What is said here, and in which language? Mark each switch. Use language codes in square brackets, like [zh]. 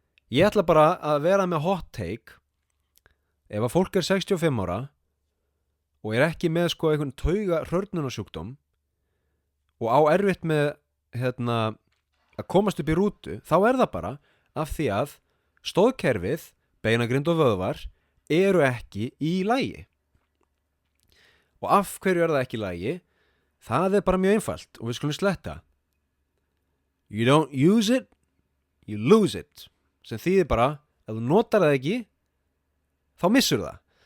[is] Ég ætla bara að vera með hot take. Ef að fólk er 65 ára og er ekki með einhvern tauga hrörnunarsjúkdóm og á erfitt með að komast upp í rútu, þá er það bara af því að stoðkerfið, beinagrind og vöðvar eru ekki í lagi. Og af hverju er það ekki í lagi? Það er bara mjög einfalt og við skulum sletta. [en] You don't use it, you lose it. [is] Sem þýðir bara, ef þú notar það ekki, þá missur það.